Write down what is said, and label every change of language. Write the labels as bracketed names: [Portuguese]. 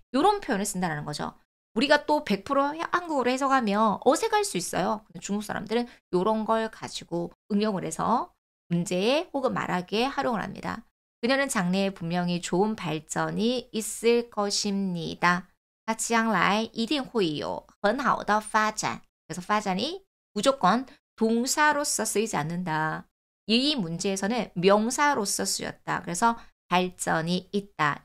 [Korean] 이런 표현을 쓴다는 거죠. 우리가 또 100% 한국어로 해석하면 어색할 수 있어요. 중국 사람들은 이런 걸 가지고 응용을 해서 문제에 혹은 말하기에 활용을 합니다. 그녀는 장래에 분명히 좋은 발전이 있을 것입니다. [Chinese] 他将来一定会有很好的发展. [Korean] 그래서 파잔이 무조건 동사로서 쓰이지 않는다. 이 문제에서는 명사로서 쓰였다. 그래서 발전이 있다.